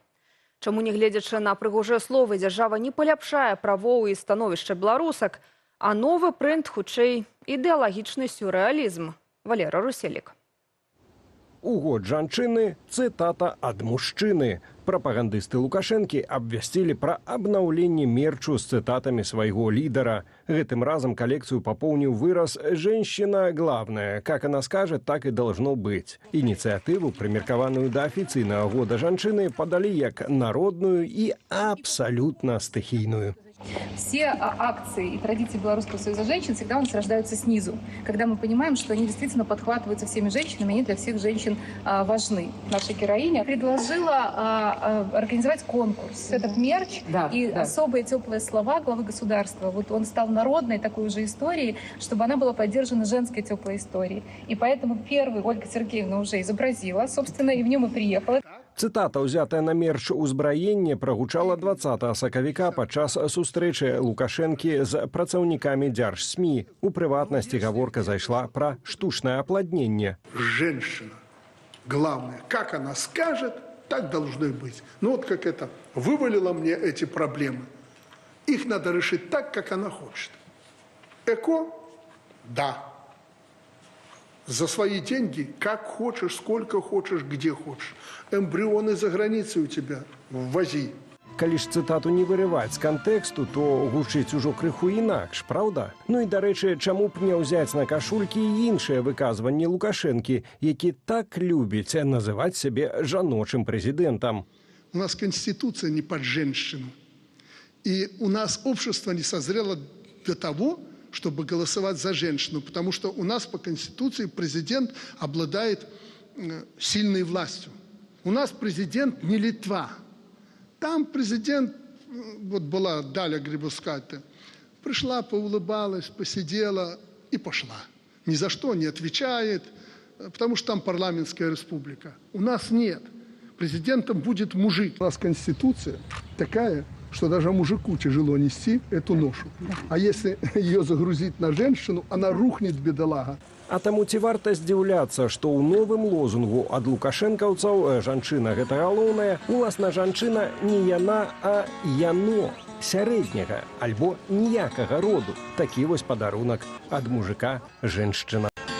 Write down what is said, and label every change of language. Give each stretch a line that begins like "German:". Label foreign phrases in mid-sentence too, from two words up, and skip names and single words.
Belarusian: Чаму, нягледзячы на прыгожыя словы, дзяржава не паляпшае правоў і становішча беларусак, а новы прынт хутчэй ідэалагічны сюррэалізм. Валера Руселік. У год жанчыны цытата ад мужчыны. Прапагандысты Лукашэнкі абвясцілі пра абнаўленне мерчу з цытатамі свайго лідара. Гэтым разам калекцыю папоўніў выраз
Russian: «Женщина главная. Как она скажет, так и должно быть».
Belarusian: Ініцыятыву, прымеркаваную да афіцыйнага года жанчыны, падалі як народную і абсалютна стыхійную.
Russian: Все акции и традиции Белорусского союза женщин всегда у нас рождаются снизу, когда мы понимаем, что они действительно подхватываются всеми женщинами, они для всех женщин важны. Наша героиня предложила организовать конкурс. Этот мерч и особые теплые слова главы государства. Вот он стал народной такой уже историей, чтобы она была поддержана женской теплой историей. И поэтому первый Ольга Сергеевна уже изобразила, собственно, и в нем и приехала.
Belarusian: Цытата, ўзятая на мерч узбраення, прагучала 20 сакавіка падчас сустрэчы Лукашэнкі з працаўнікамі дзяржсмі. У прыватнасці гаворка зайшла пра штучнае апладненне.
Russian: Женщина главное, как она скажет, так должно и быть. Ну вот как это вывалила мне эти проблемы. Их надо решить так, как она хочет. Эко? Да. За свои деньги, как хочешь, сколько хочешь, где хочешь. Эмбрионы за границей у тебя, ввози.
Belarusian: Калі ж цытату не вырываць з кантэксту, то гучыць ужо крыху інакш, праўда? Ну і, дарэчы, чаму б не ўзяць на кашулькі і іншыя выказванні Лукашэнкі, які так любіць называць сябе жаночым прэзідэнтам?
Russian: У нас Конституция не под женщину. И у нас общество не созрело для того, чтобы голосовать за женщину, потому что у нас по Конституции президент обладает сильной властью. У нас президент не Литва. Там президент, вот была Даля Грибускайте, пришла, поулыбалась, посидела и пошла. Ни за что не отвечает, потому что там парламентская республика. У нас нет. Президентом будет мужик. У нас Конституция такая, что даже мужику тяжело нести эту ношу. А если ее загрузить на женщину, она рухнет, бедолага.
Belarusian: А таму ці варта здзіўляцца, што ў новым лозунгу ад лукашэнкаўцаў жанчына гэта галоўнае, уласна жанчына не яна, а яно сярэдняга альбо ніякага роду. Такі вось падарунак ад мужика женшчына.